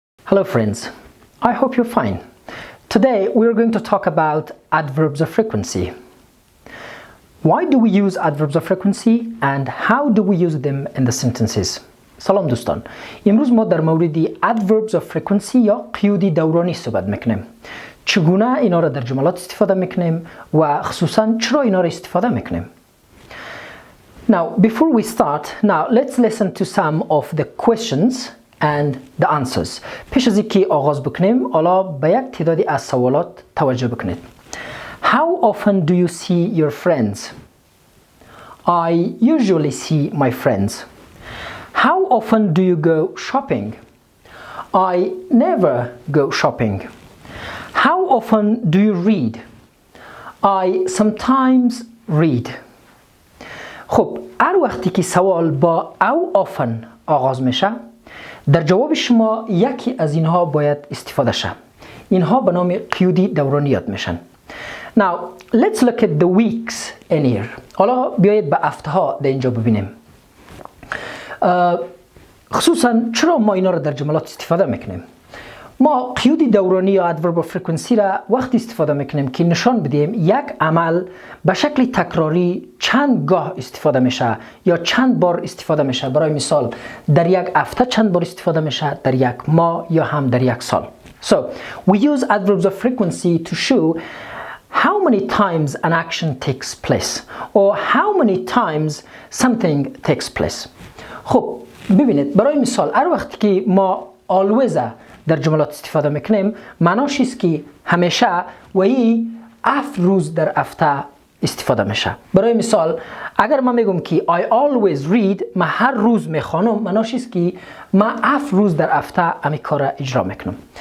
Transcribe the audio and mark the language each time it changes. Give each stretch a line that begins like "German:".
English: Hello friends, I hope you're fine. Today we're going to talk about adverbs of frequency. Why do we use adverbs of frequency and how do we use them in the sentences?
Persian: سلام دوستان، امروز ما در مورد
English: adverbs of frequency
Persian: یا قیود دورانی صحبت میکنیم. چگونه اینا را در جملات استفاده میکنیم و خصوصا چرا اینا را استفاده میکنیم.
English: Now, before we start, let's listen to some of the questions and the answers.
Persian: پیش از اینکه آغاز بکنیم، حالا به یک تعدادی از سوالات توجه بکنید.
English: How often do you see your friends? I usually see my friends. How often do you go shopping? I never go shopping. How often do you read? I sometimes read.
Persian: خب، هر وقتی که سوال با او often آغاز میشه، در جواب شما یکی از اینها باید استفاده شه. اینها به نام قیودی دورانی یاد میشن.
English: Now, let's look at the weeks in here.
Persian: حالا بیایید به هفته ها در اینجا ببینیم. خصوصا چرا ما اینا رو در جملات استفاده میکنیم؟ ما قیود دورانی یا
English: adverb of frequency
Persian: را وقتی استفاده میکنیم که نشان بدیم یک عمل به شکل تکراری چند گاه استفاده میشه یا چند بار استفاده میشه. برای مثال در یک هفته چند بار استفاده میشه، در یک ماه یا هم در یک سال.
English: So we use adverbs of frequency to show how many times an action takes place or how many times something takes place.
Persian: خب ببینید، برای مثال هر وقتی که ما always در جملات استفاده میکنیم، معناش است که همیشه و این 7 روز در هفته استفاده میشه. برای مثال اگر من میگم که
English: I always read،
Persian: من هر روز میخوانم، معناش است که من 7 روز در هفته همین کار اجرا میکنم.